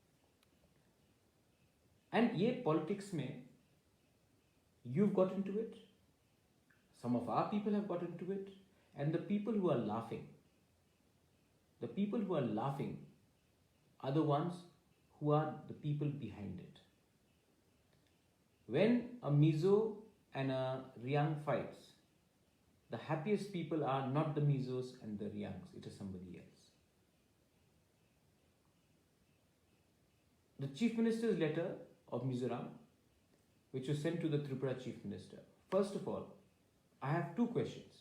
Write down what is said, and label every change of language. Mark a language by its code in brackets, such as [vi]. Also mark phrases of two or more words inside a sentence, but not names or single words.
[en] And ye politics mein, you've got into it, some of our people have got into it, and the people who are laughing are the ones who are the people behind it. When a Mizo and a Riang fights, the happiest people are not the Mizos and the Riangs, it is somebody else. The Chief Minister's letter of Mizoram, which was sent to the Tripura Chief Minister. First of all, I have two questions.